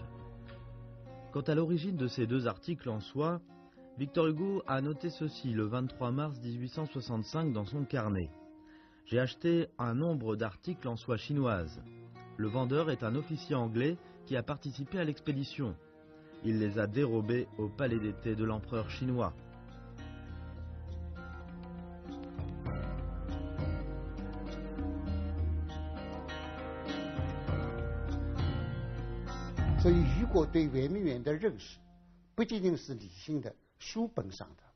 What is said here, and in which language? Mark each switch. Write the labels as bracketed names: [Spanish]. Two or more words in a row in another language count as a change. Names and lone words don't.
[French] Quant à l'origine de ces 2 articles en soie, Victor Hugo a noté ceci le 23 mars 1865 dans son carnet. J'ai acheté un nombre d'articles en soie chinoise. Le vendeur est un officier anglais qui a participé à l'expédition. Il les a dérobés au palais d'été de l'empereur chinois. [Chinese] 所以如果对圆明园的认识不仅仅是理性的书本上的，